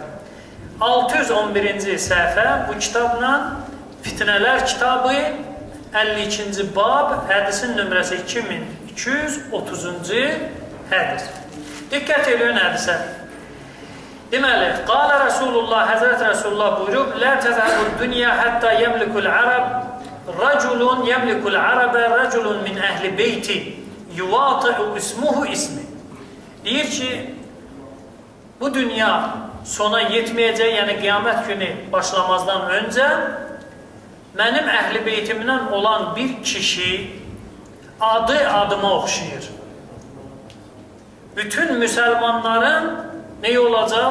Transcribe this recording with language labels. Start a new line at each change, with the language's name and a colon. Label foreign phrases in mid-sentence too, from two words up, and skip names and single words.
Azerbaijani: 611-ci səhifə bu kitabla Fitnələr kitabı 52-ci bab, hədisin nömrəsi 2230-cu hədis. Diqqət edin hədisə. Deməli, qala Rasulullah, Həzrət Rasulullah buyurub,
Arabic: لا تذهب الدنيا حتى يملك العرب رجل يملك العرب رجل من أهل بيت يواطئ اسمه اسمه.
Azerbaijani: Deyir ki, bu dünya sona yetməyəcək, yəni qiyamət günü başlamazdan öncə mənim əhl-i beytimdən olan bir kişi adı adıma oxşayır. Bütün müsəlmanların neyi olacaq?